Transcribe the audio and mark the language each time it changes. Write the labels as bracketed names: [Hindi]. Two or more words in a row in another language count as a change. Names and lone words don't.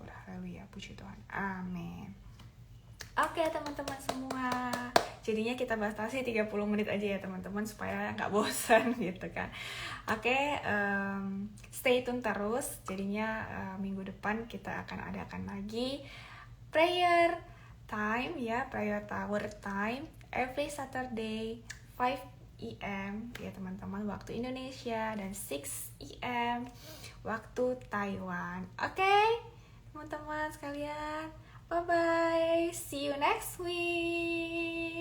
[Indonesian] Haleluya, puji Tuhan, amin. Oke teman-teman semua, jadinya kita batasi 30 menit aja ya teman-teman, supaya gak bosan gitu kan. Oke, [English] stay tune [Indonesian] terus, jadinya minggu depan kita akan adakan lagi [English] prayer time [Indonesian] ya, [English] Prayer Tower time every Saturday 5 AM [Indonesian] ya teman-teman, waktu Indonesia, dan 6 AM waktu Taiwan. Oke, teman-teman sekalian, [English] bye bye, see you next week.